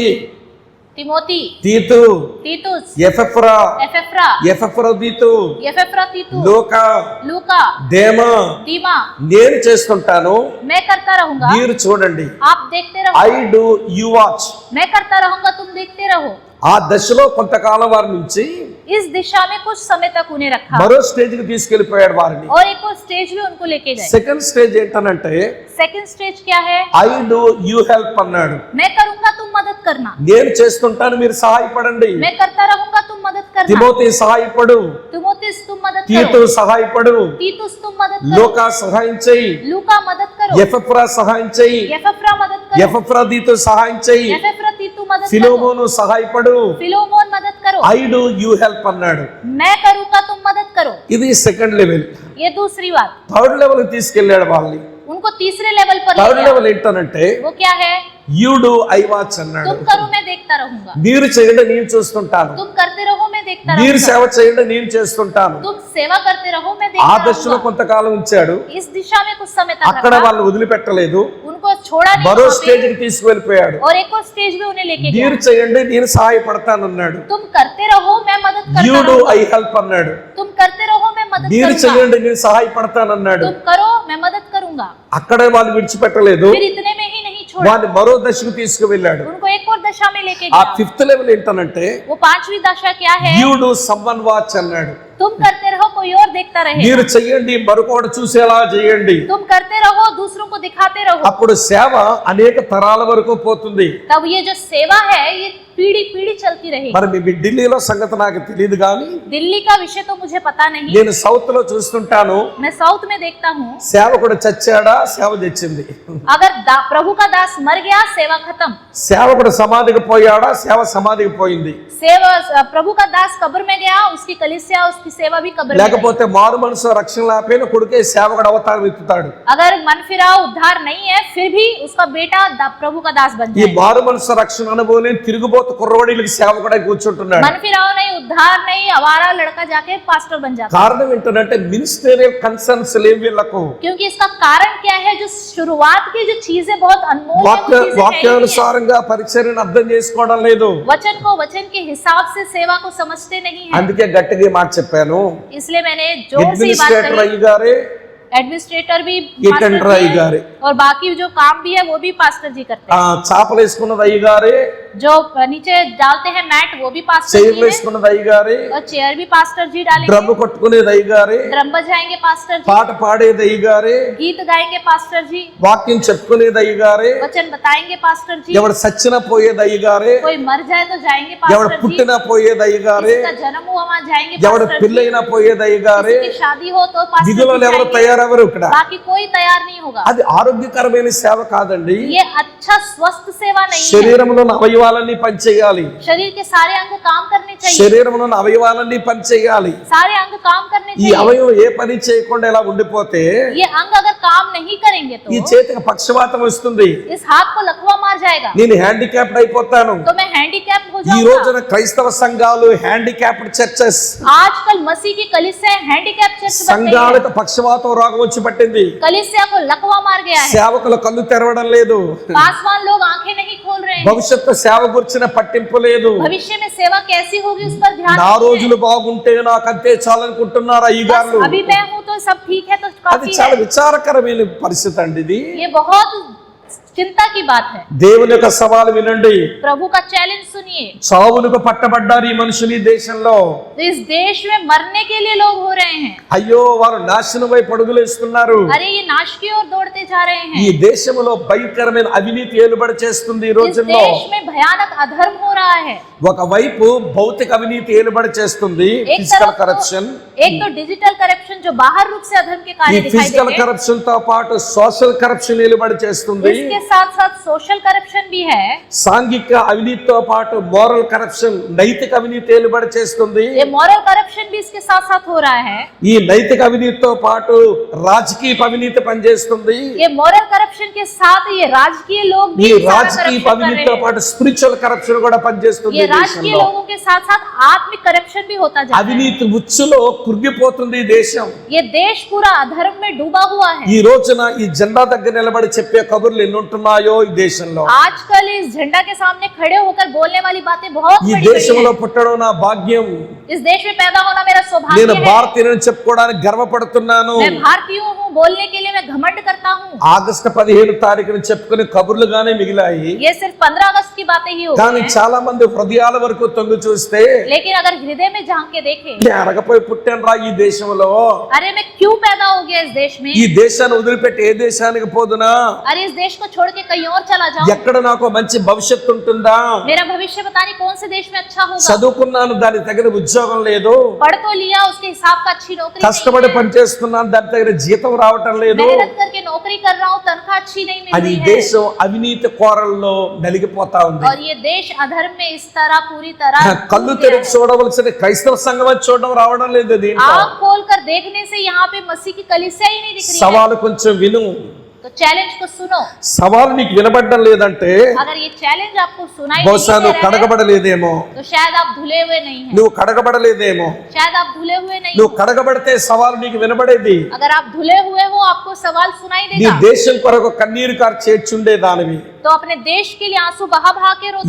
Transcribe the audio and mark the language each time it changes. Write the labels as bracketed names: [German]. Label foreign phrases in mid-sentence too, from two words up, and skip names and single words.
[Hindi] तिमोती, [Telugu] తీతు, [Hindi] तीतुस, [Telugu] ఎఫెఫ్రా, [Hindi] एफेफ्रा, [Telugu] ఎఫెఫ్రోదీతు, [Hindi] तीतु, [Telugu] లూకా, [Hindi] लूका, [Telugu] దేమా, [Hindi] दीमा, [Telugu] నేను చేస్తుంటాను [Hindi] मैं करता रहूंगा, [Telugu] మీరు చూడండి. [Hindi] आप देखते रहो। [English] I do you watch. [Hindi] मैं करता रहूंगा, तुम देखते रहो। [Telugu] ఆ దశలో కొంతకాలం వారి నుంచి [Hindi] इस दिशा में कुछ समय तक उन्हें रखा [Telugu] మరో స్టేజ్ కి తీసుకెళ్లిపోయాడు వారిని. [Hindi] और एक और स्टेज भी उनको लेके गए। [English] second stage [Telugu] ఏంటనంటే, [English] second stage [Hindi] क्या है? [English] I do you help అన్నాడు. [Hindi] मैं करूंगा, तुम मदद करना। [Telugu] నేను చేస్తుంటాను మీరు సహాయపడండి. [Hindi] मैं करता रहूंगा, तुम मदद करना। [Telugu] తిమోతి సహాయపడు, [Hindi] तिमोथिस तुम मदद [Telugu] తీతు [Hindi] करो। [Telugu] సహాయపడు, [Hindi] तीतुस तुम मदद करो। [Telugu] లూకా సహాయం చెయ్యి, [Hindi] लूका मदद करो। [Telugu] ఎఫెఫ్రా సహాయం చెయ్యి, [Hindi] एफेफ्रा मदद करो। [Telugu] ఎఫెఫ్రోదీతు సహాయం చెయ్యి, [Hindi] एफेफ्रा तीतु मदद करो। [Telugu] ఫిలోమోను సహాయపడు, [Hindi] फिलोमोन मदद करो। [English] I do you help అన్నాడు. [Hindi] मैं करूंगा, तुम मदद करो। [Telugu] ఇది [English] second level. [Hindi] ये दूसरी बात। [English] third level [Telugu] తీసుకెళ్లాడు వాళ్ళని. [Hindi] उनको तीसरे लेवल पर ले [Telugu] థర్డ్ [Hindi] गया। [Telugu] లెవెల్ ఏంటనంటే, [Hindi] वो क्या है? [English] you do I watch అన్నాడు. [Hindi] तुम करो, मैं देखता रहूंगा। [Telugu] మీరు చేయండి నేను చూస్తుంటాను, [Hindi] तुम करते रहो, मैं देखता [Telugu] మీరు [Hindi] रहूंगा। [Telugu] సేవ చేయండి నేను చేస్తుంటాను. [Hindi] तुम सेवा करते रहो, मैं [Telugu] ఆ [Hindi] देखता [Telugu] దశలో [Hindi] रहूंगा। [Telugu] కొంతకాలం ఉంచాడు. [Hindi] इस दिशा में कुछ समय तक [Telugu] అక్కడ [Hindi] रखा। [Telugu] వాళ్ళు వదిలిపెట్టలేదు, [Hindi] उनको छोड़ा नहीं [Telugu] మరో [Hindi] वहाँ पे। [Telugu] స్టేజ్ కి తీసుకువెళ్ళిపోయాడు. [Hindi] और एक और स्टेज में उन्हें लेके गया। [Telugu] మీరు చేయండి నేను సహాయపడతానన్నాడు. [Hindi] तुम करते रहो, मैं मदद [English] యు [Hindi] करता [English] డు [Hindi] रहूंगा। [English] I help అన్నాడు. [Hindi] तुम करते रहो, मैं मदद [Telugu] మీరు [Hindi] करूंगा। [Telugu] చేయండి నేను సహాయపడతానన్నాడు. [Hindi] तुम करो, मैं मदद करूंगा। [Telugu] అక్కడే వాళ్ళు విడిచిపెట్టలేదు, [Hindi] फिर इतने में ही नहीं छोड़ा, [Telugu] వాళ్ళని మరో దశకు తీసుకువెళ్ళాడు. [Hindi] उनको एक और दशा में लेके [Telugu] ఆ [Hindi] गया। [English] fifth level ఏంటనంటే, [Hindi] वो पांचवी दशा क्या है? [English] you do someone watch అన్నాడు. [Hindi] तुम करते रहो, कोई और देखता रहे। [Telugu] మీరు చెయ్యండి మరొకటి చూసేలా చేయండి. [Hindi] तुम करते रहो, दूसरों को दिखाते रहो। [Telugu] అప్పుడు సేవ అనేక తరాల వరకు పోతుంది. [Hindi] तब ये जो सेवा है ये पीढ़ी पीढ़ी चलती रहेगी। [Telugu] మరి మీ ఢిల్లీలో సంగతి నాకు తెలియదు కానీ [Hindi] दिल्ली का विषय तो मुझे पता नहीं। [Telugu] నేను సౌత్ లో చూస్తుంటాను. [Hindi] मैं साउथ में देखता हूँ, [Telugu] సేవకుడు చచ్చాడా, సేవ తెచ్చింది. [Hindi] अगर प्रभु का दास मर गया, सेवा खत्म। [Telugu] సేవకుడు సమాధికి పోయాడా, సేవ సమాధికి పోయింది. [Hindi] सेवा प्रभु का दास कब्र में गया, उसकी कलीसिया, उसकी सेवा भी कब्र में गई। [Telugu] లేకపోతే మారు మనసు రక్షణ లేకపోయిన కొడుకే సేవకుడు అవతారం ఎత్తుతాడు. [Hindi] अगर मन फिराव उद्धार नहीं है, फिर भी उसका बेटा प्रभु का दास बन [Telugu] ఈ [Hindi] जाए। [Telugu] మారు మనసు రక్షణ అనుభవం తిరుగుబోతు కుర్రవాడికి సేవకుడై కూర్చుంటున్నాడు. [Hindi] मन फिराव नहीं, उद्धार नहीं, आवारा लड़का जाके पास्टर बन जाता है। [Telugu] కారణం ఏంటంటే [English] ministerial concerns [Telugu] లేవు వీళ్ళకు. [Hindi] क्योंकि इसका कारण क्या है? जो शुरुआत की जो चीजें बहुत अनमोल है, वो चीजें है ही नहीं है। [Telugu] వాక్యానుసారంగా పరిచర్యను అర్థం చేసుకోవడం లేదు. [Hindi] वचन को वचन के हिसाब से सेवा को समझते नहीं है। [Telugu] అందుకే గట్టిగా ఈ మాట చెప్పాను. [Hindi] इसलिए मैंने जोर से ये बात [Telugu] అడ్మినిస్ట్రేటర్ [Hindi] कही। [Telugu] అయ్యగారే [Hindi] एडमिनिस्ट्रेटर भी [Telugu] ఇటెండర్ [Hindi] पास्टर जी [Telugu] అయ్యగారే, [Hindi] हैं, और बाकी जो काम भी है वो भी पास्टर जी करते हैं। [Telugu] చాపలు వేసుకున్నది అయ్యగారే, [Hindi] जो नीचे डालते हैं मैट वो भी पास्टर [Telugu] చైర్లు [Hindi] जी हैं, [Telugu] వేసుకున్నది అయ్యగారే, [Hindi] और चेयर भी पास्टर जी डालेंगे, [Telugu] డ్రమ్ము కొట్టుకునేది అయ్యగారే, [Hindi] ड्रम बजाएंगे पास्टर जी, [Telugu] పాట పాడేది అయ్యగారే, [Hindi] गीत गाएंगे पास्टर जी, [Telugu] వాక్యం చెప్పుకునేది అయ్యగారే, [Hindi] वचन बताएंगे पास्टर जी, [Telugu] ఎవడు సచ్చినా పోయేది అయ్యగారే, [Hindi] कोई मर जाए तो जाएंगे [Telugu] ఎవడు [Hindi] पास्टर जी, [Telugu] పుట్టినా పోయేది అయ్యగారే, [Hindi] किसी का जन्म हुआ वहाँ जाएंगे [Telugu] ఎవడు [Hindi] पास्टर जी, [Telugu] పెళ్ళైనా పోయేది అయ్యగారే. [Hindi] किसी की शादी हो तो पास्टर [Telugu] విధులలో [Hindi] जी [Telugu] ఎవరు [Hindi] जाएंगे, [Telugu] తయారెవరు ఇక్కడ? [Hindi] बाकी कोई तैयार नहीं होगा। [Telugu] అది ఆరోగ్యకరమైన సేవ కాదండి. [Hindi] ये अच्छा स्वस्थ सेवा नहीं है। [Telugu] శరీరంలోని అవయవాలన్నీ పనిచేయాలి, [Hindi] शरीर के सारे अंग काम करने चाहिए, [Telugu] శరీరంలోని అవయవాలన్నీ పనిచేయాలి. [Hindi] सारे अंग काम करने [Telugu] ఈ [Hindi] चाहिए। [Telugu] అవయవం ఏ పని చేయకుండా ఇలా ఉండిపోతే [Hindi] ये अंग अगर काम नहीं करेंगे [Telugu] ఈ [Hindi] तो [Telugu] చేతికి పక్షవాతం వస్తుంది, [Hindi] इस हाथ को लकवा मार जाएगा, [Telugu] నేను హ్యాండిక్యాప్డ్ అయిపోతాను. [Hindi] तो मैं हैंडीकैप हो [Telugu] ఈ [Hindi] जाऊंगा। [Telugu] రోజున క్రైస్తవ సంఘాలు [English] handicapped churches, [Hindi] आजकल मसीह की कलीसिया [English] handicap church [Hindi] बन गई है। [Telugu] సంఘాలకు పక్షవాతం రోగం వచ్చి పట్టింది. [Hindi] कलीसिया को लकवा मार गया है, [Telugu] సేవకుల కళ్ళు తెరవడం లేదు, [Hindi] पासवान लोग आंखें नहीं खोल रहे हैं, [Telugu] భవిష్యత్తు సేవ గురించిన పట్టింపు లేదు. [Hindi] भविष्य में सेवा कैसी होगी उस पर ध्यान [Telugu] నా [Hindi] नहीं [Telugu] రోజులు [Hindi] है। [Telugu] బాగుంటే నాకు అంతే చాలనుకుంటున్నారు అయ్యగారులు. [Hindi] बस अभी मैं हूँ तो सब ठीक है तो [Telugu] అది [Hindi] काफी [Telugu] చాలా [Hindi] है। [Telugu] విచారకరమైన పరిస్థితి అండి ఇది. [Hindi] ये बहुत चिंता की बात है। [Telugu] దేవుని యొక్క సవాలు వినండి. [Hindi] प्रभु का चैलेंज सुनिए। [Telugu] చావులకు పట్టబడ్డారు ఈ మనుషులు ఈ దేశంలో. [Hindi] तो इस देश में मरने के लिए लोग हो रहे हैं। [Telugu] అయ్యో వారు నాశనం వైపు అడుగులు వేస్తున్నారు. [Hindi] अरे ये नाश की ओर दौड़ते जा रहे [Telugu] ఈ [Hindi] हैं। [Telugu] దేశంలో భయంకరమైన అవినీతి ఏలుబడి చేస్తుంది ఈ [Hindi] इस [Telugu] రోజుల్లో. [Hindi] देश में भयानक अधर्म हो रहा है। [Telugu] ఒకవైపు భౌతిక అవినీతి ఏలుబడి చేస్తుంది, [Hindi] एक [Telugu] ఫిజికల్ [Hindi] तरफ [Telugu] కరప్షన్. [Hindi] एक तो [English] digital corruption [Hindi] जो बाहर रूप से अधर्म के [Telugu] ఈ [Hindi] कार्य दिखाई [Telugu] ఫిజికల్ [Hindi] देते हैं, [Telugu] కరప్షన్ తో పాటు [English] social corruption [Telugu] ఏలుబడి చేస్తుంది. [Hindi] इसके साथ साथ [English] social corruption [Hindi] भी है। [Telugu] సాంఘిక అవినీతితో పాటు [English] moral corruption, [Telugu] నైతిక అవినీతి ఏలుబడి చేస్తుంది. [Hindi] ये [English] moral corruption [Hindi] भी इसके साथ साथ हो रहा है। [Telugu] ఈ నైతిక అవినీతితో పాటు రాజకీయ అవినీతి పనిచేస్తుంది. [Hindi] ये [English] moral corruption [Hindi] के साथ ये राजकीय लोग [Telugu] ఈ [Hindi] भी सारा [Telugu] రాజకీయ [Hindi] corruption कर [Telugu] అవినీతితో [Hindi] रहे हैं। [Telugu] పాటు [English] spiritual corruption [Telugu] కూడా పనిచేస్తుంది [Hindi] ये [Telugu] ఈ [Hindi] राजकीय [Telugu] దేశంలో. [Hindi] लोगों के साथ साथ आत्मिक करप्शन भी होता जा रहा है। [Telugu] అవినీతి ఉచ్చులో కురిగిపోతుంది ఈ దేశం. [Hindi] ये देश पूरा अधर्म में डूबा हुआ है। [Telugu] ఈ రోజున ఈ జెండా దగ్గర నిలబడి చెప్పే కబుర్లు ఎన్ని ఉంటున్నాయో ఈ దేశంలో. [Hindi] आजकल इस झंडा के सामने खड़े होकर बोलने वाली बातें बहुत [Telugu] ఈ [Hindi] बड़ी [Telugu] దేశంలో [Hindi] बड़ी [Telugu] పుట్టడం నా భాగ్యం. [Hindi] हैं। इस देश में पैदा होना मेरा [Telugu] నేను [Hindi] सौभाग्य है। [Telugu] భారతీయుని చెప్పుకోవడానికి గర్వపడుతున్నాను. [Hindi] मैं भारतीय हूँ बोलने के लिए मैं घमंड करता हूँ। [Telugu] ఆగస్టు 15 తారీఖున చెప్పుకునే కబుర్లుగానే మిగిలాయి. [Hindi] ये सिर्फ 15 अगस्त की बातें ही हो [Telugu] కానీ [Hindi] गई हैं। [Telugu] చాలా మంది హృదయాల వరకు తొంగి చూస్తే [Hindi] लेकिन अगर हृदय में झांक के देखें, [Telugu] నేను అరగపోయి పుట్టాను రా ఈ దేశంలో, [Hindi] अरे मैं क्यों पैदा हो गया इस देश में, [Telugu] ఈ దేశాన్ని వదిలిపెట్టి ఏ దేశానికి పోదునా, [Hindi] अरे इस देश को छोड़ के कहीं और चला जाऊं, [Telugu] ఎక్కడ నాకు మంచి భవిష్యత్తు ఉంటుందా, [Hindi] मेरा भविष्य पता नहीं कौन से देश में अच्छा होगा, [Telugu] చదువుకున్నాను దానికి తగిన ఉద్యోగం లేదు, [Hindi] पढ़ तो लिया उसके हिसाब का अच्छी नौकरी [Telugu] కష్టపడి [Hindi] नहीं है, [Telugu] పని చేస్తున్నాను దాని తగిన జీతం రావటం లేదు. [Hindi] मेहनत करके नौकरी कर रहा हूँ तनख्वाह अच्छी नहीं मिल [Telugu] అది [Hindi] रही है, [Telugu] దేశం అవినీతి కోరల్లో నలిగిపోతా ఉంది. [Hindi] और ये देश अधर्म में इस तरह पूरी तरह [Telugu] కళ్ళు [Hindi] डूब गया [Telugu] తెరిచి [Hindi] है। [Telugu] చూడవలసిన క్రైస్తవ సంఘం అది చూడడం రావడం లేదు దీంట్లో. [Hindi] आँख खोल कर देखने से यहाँ पे मसीह की कलीसिया ही नहीं दिख रही है। [Telugu] సవాలు కొంచెం విను. [Hindi] तो चैलेंज को सुनो। [Telugu] సవాలు నీకు వినబడ్డం లేదంటే [Hindi] अगर ये चैलेंज आपको सुनाई [Telugu] బహుశా [Hindi] नहीं [Telugu] నువ్వు [Hindi] दे रहा है, [Telugu] కడగబడలేదేమో, [Hindi] तो शायद आप धुले हुए नहीं हैं, [Telugu] నువ్వు కడగబడలేదేమో. [Hindi] शायद आप धुले हुए नहीं [Telugu] నువ్వు [Hindi] हो। [Telugu] కడగబడితే సవాలు నీకు వినబడేది. [Hindi] अगर आप धुले हुए हो आपको सवाल सुनाई [Telugu] నీ [Hindi] देगा, [Telugu] దేశం కొరకు కన్నీరు కార్చి చేర్చుండే దానివి. [Hindi] तो अपने देश के लिए आंसू बहा बहा के रोते।